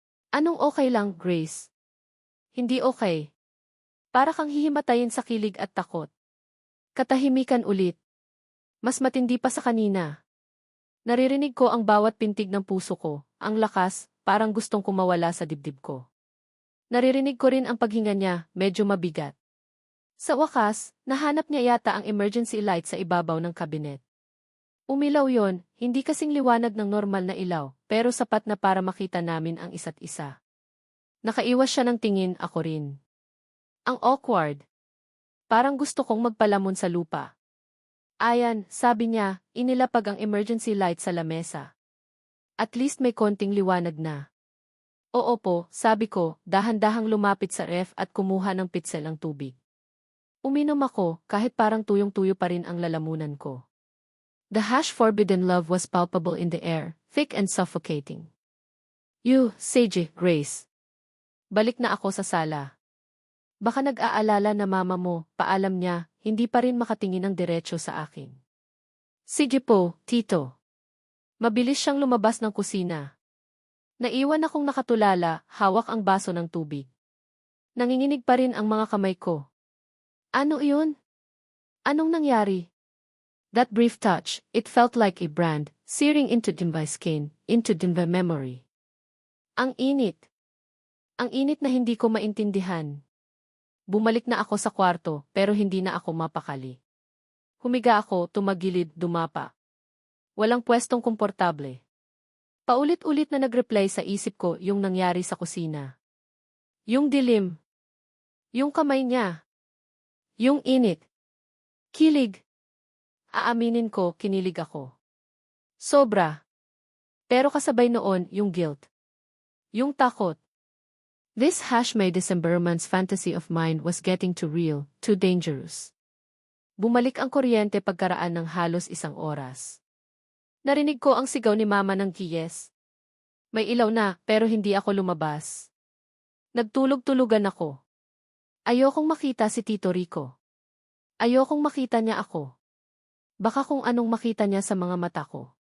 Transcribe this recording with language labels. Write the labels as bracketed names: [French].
[Filipino] Anong okay lang, Grace? Hindi okay. Para kang hihimatayin sa kilig at takot. Katahimikan ulit. Mas matindi pa sa kanina. Naririnig ko ang bawat pintig ng puso ko, ang lakas, parang gustong kumawala sa dibdib ko. Naririnig ko rin ang paghinga niya, medyo mabigat. Sa wakas, nahanap niya yata ang emergency light sa ibabaw ng kabinet. Umilaw yon, hindi kasing liwanag ng normal na ilaw, pero sapat na para makita namin ang isa't isa. Nakaiwas siya ng tingin, ako rin. Ang awkward. Parang gusto kong magpalamon sa lupa. Ayan, sabi niya, inilapag ang emergency light sa lamesa. At least may konting liwanag na. Oo po, sabi ko, dahan-dahang lumapit sa ref at kumuha ng pitsel ng tubig. Uminom ako, kahit parang tuyong-tuyo pa rin ang lalamunan ko. [English] The forbidden love was palpable in the air, thick and suffocating. [Filipino] You, Sage, Grace. Balik na ako sa sala. Baka nag-aalala na mama mo, paalam niya, hindi pa rin makatingin ng diretso sa akin. Sige po, Tito. Mabilis siyang lumabas ng kusina. Naiwan akong nakatulala, hawak ang baso ng tubig. Nanginginig pa rin ang mga kamay ko. Ano iyon? Anong nangyari? [English] That brief touch, it felt like a brand, searing into my skin, into my memory. [Filipino] Ang init. Ang init na hindi ko maintindihan. Bumalik na ako sa kwarto, pero hindi na ako mapakali. Humiga ako, tumagilid, dumapa. Walang pwestong komportable. Paulit-ulit na nag-replay sa isip ko yung nangyari sa kusina. Yung dilim. Yung kamay niya. Yung init. Kilig. Aaminin ko, kinilig ako. Sobra. Pero kasabay noon, yung guilt. Yung takot. [English] This May December month's fantasy of mine was getting too real, too dangerous. [Filipino] Bumalik ang kuryente pagkaraan ng halos 1 oras. Narinig ko ang sigaw ni Mama ng Kiyes. May ilaw na, pero hindi ako lumabas. Nagtulog-tulugan ako. Ayokong makita si Tito Rico. Ayokong makita niya ako. Baka kung anong makita niya sa mga mata ko.